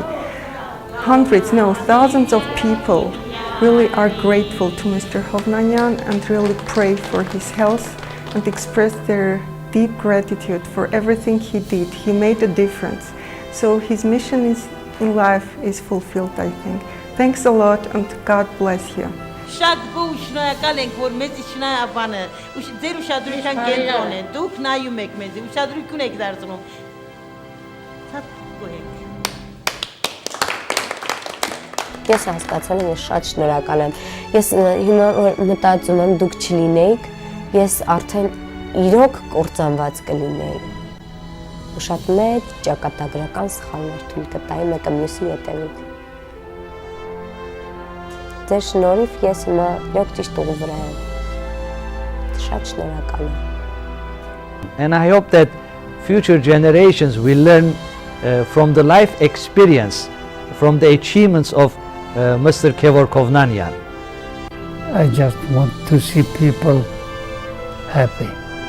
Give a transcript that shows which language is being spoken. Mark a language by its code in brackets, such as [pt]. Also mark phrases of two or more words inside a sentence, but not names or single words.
[en] Hundreds, no, thousands of people really are grateful to Mr. Hovnanian and really pray for his health and express their deep gratitude for everything he did. He made a difference. So his mission in life is fulfilled, I think. Thanks a lot and God bless you. [hy] Շատ շնորհակալ ենք, որ մեզ շնորհաբանը, ձեր ուշադրության կենտրոնն է, դուք նայում եք մեզ, ուշադրություն եք դարձնում։ Շատ գոհ ենք։ Ես հասկացել եմ, ես շատ շնորհակալ եմ։ Ես հիմա մտածում եմ, դուք չլինեիք, ես արդեն իրոք կործանված կլինեի։ Ու շատ մեծ ճակատագրական սխալներ թույլ կտայի մեկը մյուսի հետևից։ Ձեր շնորհիվ ես հիմա իրոք ճիշտ ուղու վրա եմ։ Շատ շնորհակալ եմ։ [en] And I hope that future generations will learn from the life experience, from the achievements of Mr. Kevork Hovnanian. I just want to see people happy.